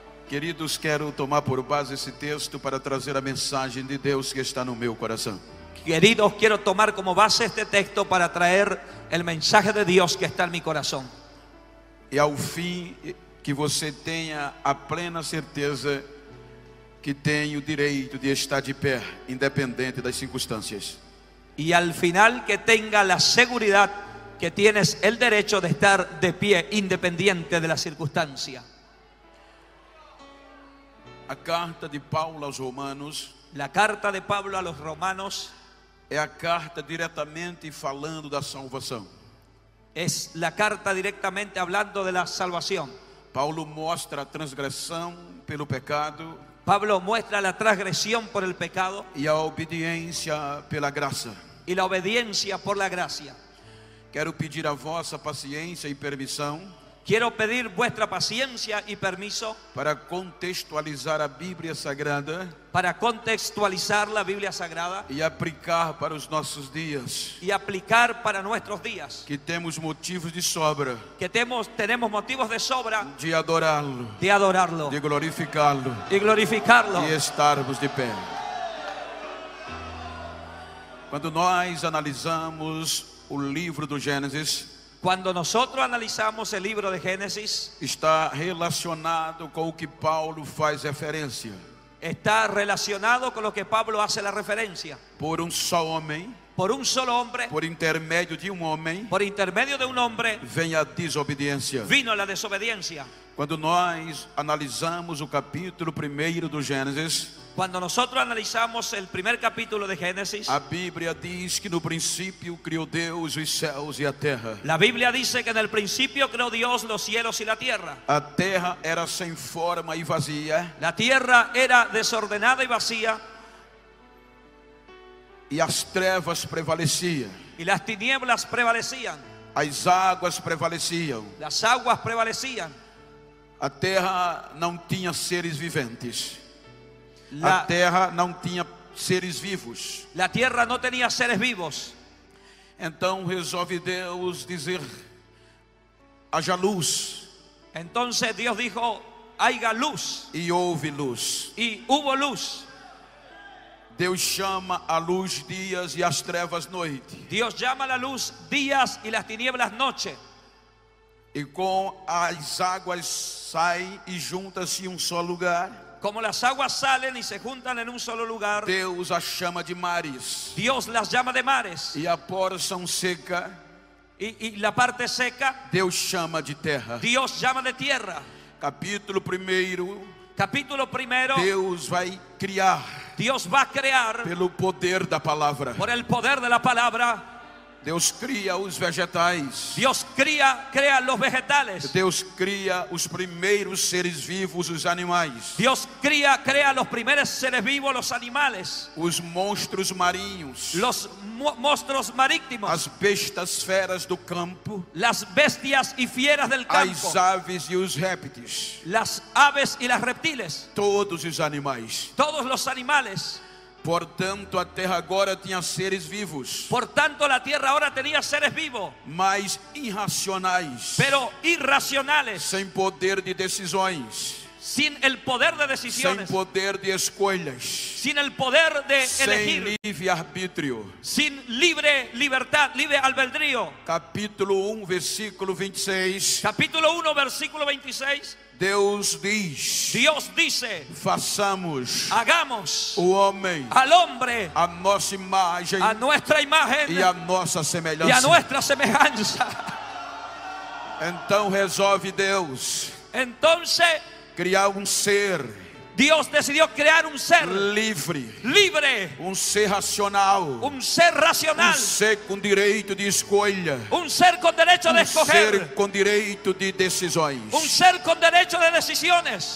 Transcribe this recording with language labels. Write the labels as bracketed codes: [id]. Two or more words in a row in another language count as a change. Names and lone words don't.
[pt] Queridos, quero tomar por base esse texto para trazer a mensagem de Deus que está no meu coração. [es] Queridos, quiero tomar como base este texto para traer el mensaje de Dios que está en mi corazón. [pt] E ao fim que você tenha a plena certeza que tem o direito de estar de pé, independente das circunstâncias. [es] Y al final que tenga la seguridad que tienes el derecho de estar de pie, independiente de la circunstancia. [pt] A carta de Paulo aos Romanos, [es] La carta de Pablo a los romanos [pt] é a carta diretamente falando da salvação. [es] es la carta directamente hablando de la salvación. [pt] Paulo mostra a transgressão pelo pecado [es] Pablo muestra la transgresión por el pecado [pt] e a obediência pela graça. [es] y la obediencia por la gracia. [pt] Quero pedir a vossa paciência e permissão [es] Quiero pedir vuestra paciencia y permiso [pt] para contextualizar a Bíblia Sagrada [es] para contextualizar la Biblia Sagrada [pt] e aplicar para os nossos dias, [es] y aplicar para nuestros días, [pt] que temos motivos de sobra [es] que tenemos motivos de sobra [pt] de adorá-lo, [es] de adorarlo [pt] de glorificá-lo [es] y glorificarlo. [pt] e estarmos de pé. Quando nós analisamos o livro do Gênesis, [es] Cuando nosotros analizamos el libro de Génesis, [pt] está relacionado com o que Paulo faz referência. [es] está relacionado con lo que Pablo hace la referencia. [pt] Por só homem, [es] Por un solo hombre, [pt] por intermédio de homem, [es] por intermedio de un hombre, [pt] vem a desobediência. [es] vino la desobediencia. [pt] Quando nós analisamos o capítulo 1 do Gênesis, [es] Cuando nosotros analizamos el primer capítulo de Génesis, [pt] a Bíblia diz que no princípio criou Deus os céus e a terra. [es] la Biblia dice que en el principio creó Dios los cielos y la tierra. [pt] A terra era sem forma e vazia, [es] La tierra era desordenada y vacía, [pt] e as trevas prevaleciam. [es] y las tinieblas prevalecían, [pt] As águas prevaleciam. [es] las aguas prevalecían. [pt] A terra não tinha seres viventes. A terra não tinha seres vivos. [es] La tierra no tenía seres vivos. [pt] Então resolve Deus dizer: haja luz, [es] Entonces Dios dijo, haya luz, [pt] e houve luz. [es] y hubo luz. [pt] Deus chama a luz dias e as trevas noite. [es] Dios llama a la luz días y las tinieblas noche. [pt] E com as águas saem e juntam-se em só lugar. [es] Como las aguas salen y se juntan en un solo lugar, [pt] Deus as chama de mares. [es] Dios las llama de mares, [pt] E a porção seca, [es] y la parte seca, [pt] Deus chama de terra. [es] Dios llama de tierra. [pt] Capítulo 1, [es] Capítulo primero, [pt] Deus vai criar [es] Dios va a crear [pt] pelo poder da palavra. [es] por el poder de la palabra. [pt] Deus cria os vegetais. [es] Dios crea los vegetales. [pt] Deus cria os primeiros seres vivos, os animais. [es] Dios crea los primeros seres vivos, los animales, [pt] Os monstros marinhos. [es] los monstruos marítimos, [pt] As bestas feras do campo. [es] las bestias y fieras del campo, [pt] As aves e os répteis. [es] las aves y las reptiles, [pt] Todos os animais. [es] todos los animales. [pt] Portanto, a terra agora tinha seres vivos, [es] Por tanto, la tierra ahora tenía seres vivos, [pt] mas irracionais, [es] pero irracionales, [pt] sem poder de decisões, [es] sin el poder de [pt] sem [es] decisiones, [pt] poder de escolhas, [es] sin el poder de [pt] sem [es] elegir, [pt] livre-arbítrio. [es] sin libre libertad, libre albedrío. [pt] Capítulo 1, versículo 26. [es] Capítulo 1, versículo 26. [pt] Deus diz: [es] Dios dice, [pt] façamos [es] hagamos [pt] o homem [es] al hombre [pt] a nossa imagem [es] a nuestra imagen [pt] e a nossa [es] y a [pt] semelhança. [es] nuestra semejanza. [pt] Então resolve Deus [es] Entonces [pt] criar um ser [es] Dios decidió crear un ser [pt] livre, [es] libre, [pt] um ser racional, [es] un ser racional, [pt] ser com direito de escolha, [es] un ser con derecho de [pt] ser [es] escoger, [pt] com direito de decisões. [es] un ser con derecho de decisiones.